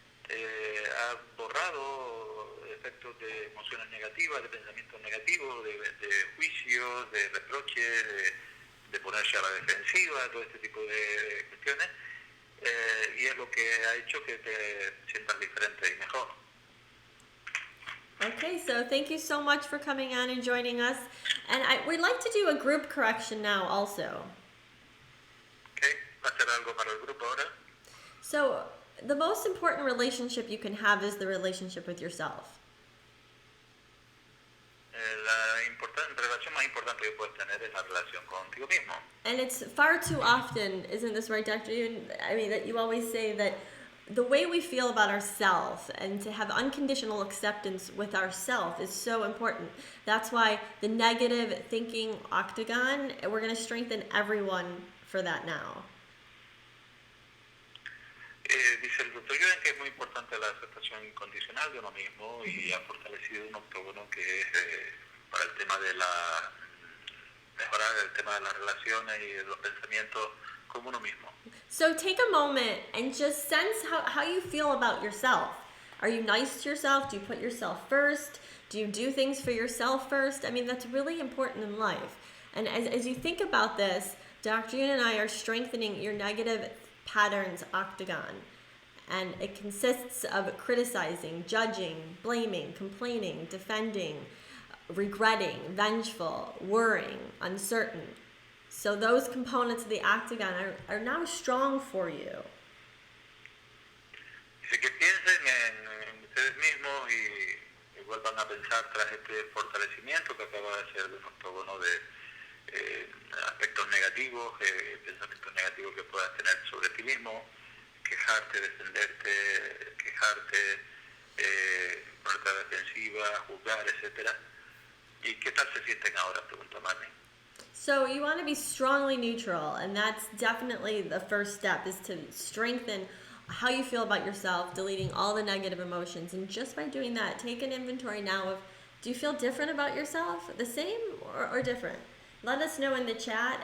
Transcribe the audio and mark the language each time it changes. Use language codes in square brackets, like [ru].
[es] Ha borrado efectos de emociones negativas, de pensamientos negativos, de juicios, de reproches, de ponerse a la defensiva, todo este tipo de cuestiones, y es lo que ha hecho que te sientas diferente y mejor. [en] Okay, so thank you so much for coming on and joining us. And we'd like to do a group correction now also. [es] Okay, ¿va a hacer algo para el grupo ahora? [en] So the most important relationship you can have is the relationship with yourself. [es] La relación más importante que puedes tener es la relación contigo mismo. [en] And it's far too often, isn't this right, Dr. Yuen? I mean, that you always say that the way we feel about ourselves and to have unconditional acceptance with ourselves is so important. That's why the negative thinking octagon, we're going to strengthen everyone for that now. [es] Dice el doctor Yuen que es muy importante la aceptación incondicional de uno mismo y ha fortalecido un octógono que es para el tema de mejorar el tema de las relaciones y de los pensamientos con uno mismo. [en] So take a moment and just sense how you feel about yourself. Are you nice to yourself? Do you put yourself first? Do you do things for yourself first? I mean, that's really important in life. And as you think about this, Dr. Yuen and I are strengthening your negative patterns octagon. And it consists of criticizing, judging, blaming, complaining, defending, regretting, vengeful, worrying, uncertain. So those components of the octagon are now strong for you. [es] Dice que piensen en ustedes mismos y vuelvan a pensar tras este fortalecimiento que acaba de hacer de un octógono de aspectos negativos, pensamientos negativos que puedas tener sobre ti mismo, quejarte, defenderte, quejarte, ponerte a la defensiva, juzgar, etc. ¿Y qué tal se sienten ahora? Pregunta Marnie. [en] So you want to be strongly neutral, and that's definitely the first step, is to strengthen how you feel about yourself, deleting all the negative emotions. And just by doing that, take an inventory now of, do you feel different about yourself? The same or different? Let us know in the chat.